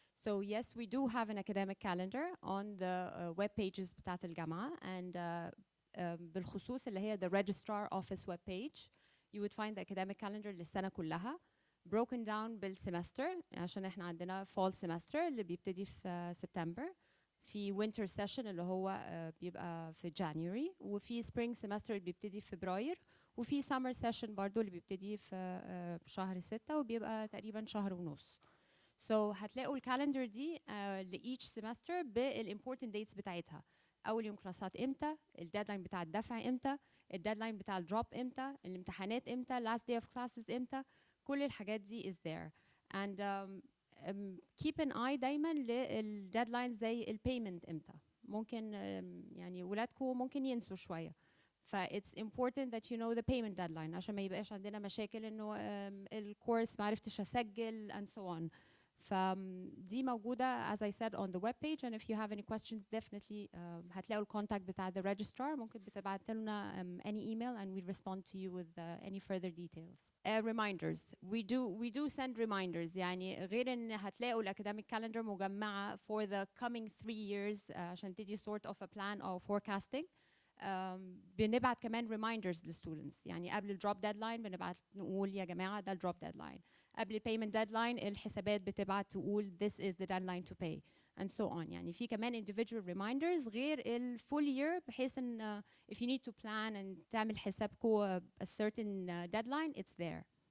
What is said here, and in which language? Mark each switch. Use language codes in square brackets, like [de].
[en] So yes, we do have an academic calendar on the web pages [ar] بتاعت الجامعة, and بالخصوص اللي هي [en] the registrar office web page, you would find the academic calendar [ar] للسنة كلها [en] broken down [ar] بالسمستر, عشان احنا عندنا fall semester اللي بيبتدي في September, في winter session اللي هو بيبقى في January, وفي spring semester اللي بيبتدي في فبراير, وفي summer session برضو اللي بيبتدي في شهر 6 وبيبقى تقريبا شهر ونص. So هتلاقوا الكالندر دي لإيتش سيمستر بالimportant dates بتاعتها. أول يوم كلاسات إمتى، الديدلاين بتاع الدفع إمتى، الديدلاين بتاع الدروب إمتى، الامتحانات إمتى، [en] last day of classes [ar] إمتى، كل الحاجات دي [en] is there. And keep an eye [ar] دايما للديدلاين زي البيمنت إمتى. ممكن يعني ولادكم ممكن ينسوا شوية. [en] ف it's important that you know the payment deadline [ar] عشان ما يبقاش عندنا مشاكل إنه الكورس ما عرفتش أسجل [en] and so on. [ar] فدي موجودة [en] as I said on the web page, and if you have any questions definitely [ar] هتلاقوا الكونتاكت بتاع [en] the registrar. [ar] ممكن بتبعت لنا [en] any email and we respond to you with any further details. Reminders, we do send reminders. [ar] يعني غير ان هتلاقوا [en] الacademic calendar مجمعة for the coming 3 years [ar] عشان تدي [en] sort of a plan or forecasting. [ar] بنبعت كمان reminders للستودنتس. يعني قبل الدروب ديدلاين بنبعت نقول يا جماعة ده الدروب ديدلاين. قبل البيمنت ديدلاين الحسابات بتبعت تقول [en] this is the deadline to pay and so on. [ar] يعني في كمان [en] individual reminders غير الفول year [ar] بحيث ان [en] if you need to plan and [ar] تعمل حسابكم [en] a certain deadline it's there.